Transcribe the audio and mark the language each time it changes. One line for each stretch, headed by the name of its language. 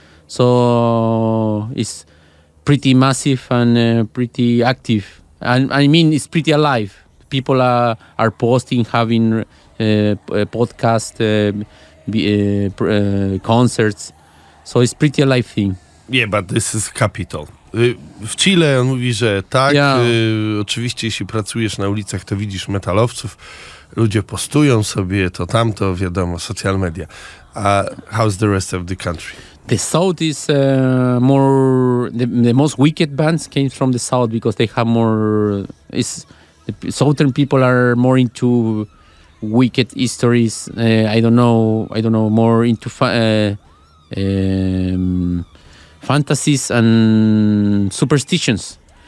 English: So it's pretty massive and pretty active, and I mean it's pretty alive. people are posting, having podcast, concerts. So it's pretty alive thing. Yeah, but this is capital.
Polish: W Chile on mówi, że tak, oczywiście jeśli pracujesz na ulicach, to widzisz metalowców, ludzie postują sobie to tamto, wiadomo, social media.
English: How's the rest of the country? The south is more the most wicked bands came from the south because they have more. The southern people are more into wicked histories. I don't know, more into fantasies and superstitions.